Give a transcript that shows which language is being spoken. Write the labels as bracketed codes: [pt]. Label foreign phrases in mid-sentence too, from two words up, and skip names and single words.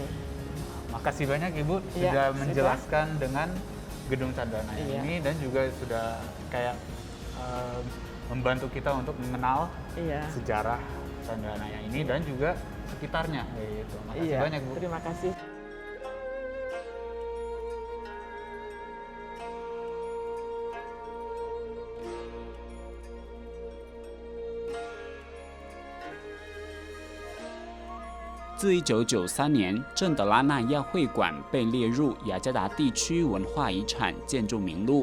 [id] Makasih banyak Ibu Iya, sudah sudah. menjelaskan dengan Gedung Chandranaya Iya. ini dan juga sudah kayak membantu kita untuk mengenal Iya. sejarah Chandranaya ini dan juga sekitarnya. Gitu. Makasih Iya. banyak Bu. Terima kasih. [zh] 自1993年，郑德拉纳亚会馆被列入雅加达地区文化遗产建筑名录。